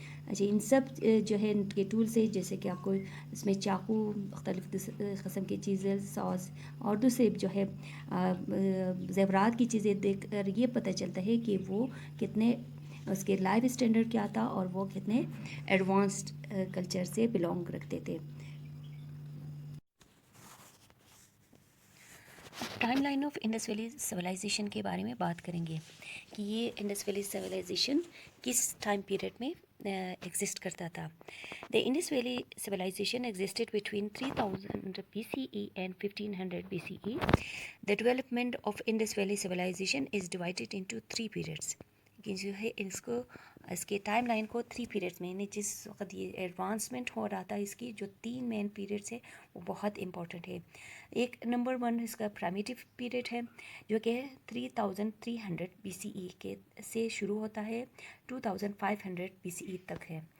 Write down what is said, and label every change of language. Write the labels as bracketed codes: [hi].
[ur] اچھا، ان سب جو ہے ان کے ٹولس ہیں، جیسے کہ آپ کو اس میں چاقو، مختلف قسم کے چیزلس، ساس اور دوسرے جو ہے زیورات کی چیزیں دیکھ کر یہ پتہ چلتا ہے کہ وہ کتنے اس کے لائف اسٹینڈرڈ کیا تھا اور وہ کتنے ایڈوانسڈ کلچر سے بلونگ رکھتے تھے. Time line of Indus valley civilisation کے بارے میں بات کریں گے کہ یہ انڈس ویلی سویلائزیشن کس ٹائم پیریڈ میں ایگزسٹ کرتا تھا. [en] The Indus Valley civilization existed between 3000 BCE and 1500 BCE. The development of Indus Valley civilization is divided into three periods. [ur] کہ جو ہے اس کے ٹائم لائن کو 3 پیریڈس میں، یعنی جس وقت یہ ایڈوانسمنٹ ہو رہا تھا اس کی جو 3 مین پیریڈس ہے وہ بہت امپورٹنٹ ہے. ایک نمبر 1 اس کا پرائمیٹیو پیریڈ ہے جو کہ 3300 BCE کے سے شروع ہوتا ہے 2500 BCE تک ہے.